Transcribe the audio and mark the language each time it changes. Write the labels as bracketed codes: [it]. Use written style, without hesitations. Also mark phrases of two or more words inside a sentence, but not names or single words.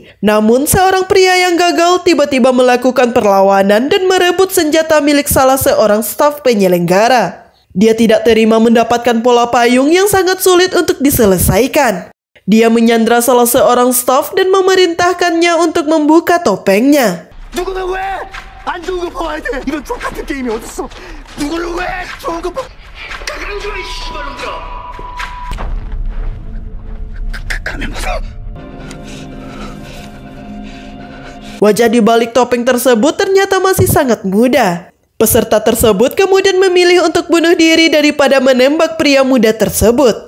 [id] Namun seorang pria yang gagal tiba-tiba melakukan perlawanan dan merebut senjata milik salah seorang staf penyelenggara. Dia tidak terima mendapatkan pola payung yang sangat sulit untuk diselesaikan. Dia menyandra salah seorang staf dan memerintahkannya untuk membuka topengnya. [ko] 누구는 왜? 안 좋은 거 봐야 돼. 이런 똑같은 게임이 어딨어? 누구는 왜? 좋은 거 봐. 강조해 씨발놈들아. [id] Wajah di balik topeng tersebut ternyata masih sangat muda. Peserta tersebut kemudian memilih untuk bunuh diri daripada menembak pria muda tersebut.